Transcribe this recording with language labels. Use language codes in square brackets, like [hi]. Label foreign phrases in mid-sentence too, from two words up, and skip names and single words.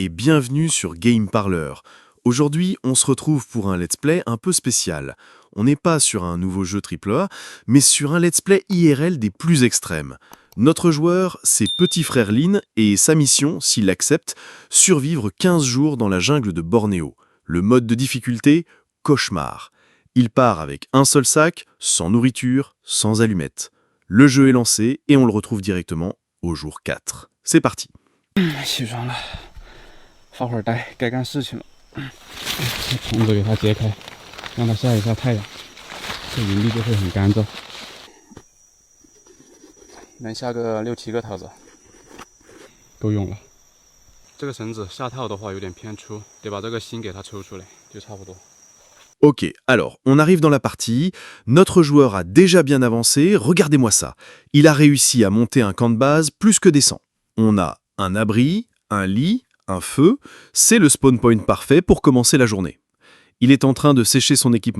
[fr] et bienvenue sur Game Parler. Aujourd'hui, on se retrouve pour un [en] let's play [fr] un peu spécial. On n'est pas sur un nouveau jeu AAA, mais sur un [en] let's play [fr] IRL des plus extrêmes. Notre joueur, c'est Petit Frère Lin, et sa mission, s'il l'accepte, survivre 15 jours dans la jungle de Bornéo. Le mode de difficulté, cauchemar. Il part avec un seul sac, sans nourriture, sans allumettes. Le jeu est lancé et on le retrouve directement au jour 4. C'est parti. [zh] 起床了，发会儿呆，该干事情了。棚子给它揭开，让它晒一下太阳，这营地就会很干燥。能下个6-7个套子，够用了。这个绳子下套的话有点偏粗，得把这个芯给它抽出来，就差不多。 [fr] Ok, alors, on arrive dans la partie. Notre joueur a déjà bien avancé. Regardez-moi ça. Il a réussi à monter un camp de base plus que décent. On a un abri, un lit, un feu. C'est le [en] spawn point [fr] parfait pour commencer la journée. Il est en train de sécher son équipement.